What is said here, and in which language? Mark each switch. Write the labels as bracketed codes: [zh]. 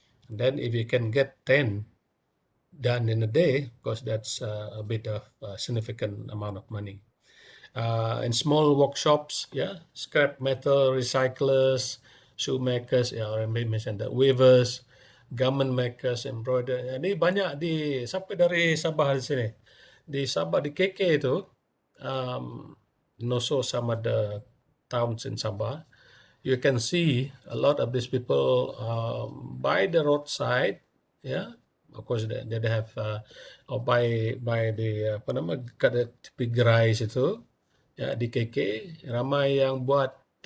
[en] Then if you can get 10 done in a day, of course that's a bit of significant amount of money. In small workshops, scrap metal recyclers, shoemakers, I already mentioned that, weavers, garment makers, embroider. [ms] Ini banyak sampai dari Sabah di sini. Di Sabah, di KK itu, [en] and also some of the towns in Sabah, you can see a lot of these people by the roadside, of course they have or by the [ms] kat tepi gerai situ, di KK ramai yang buat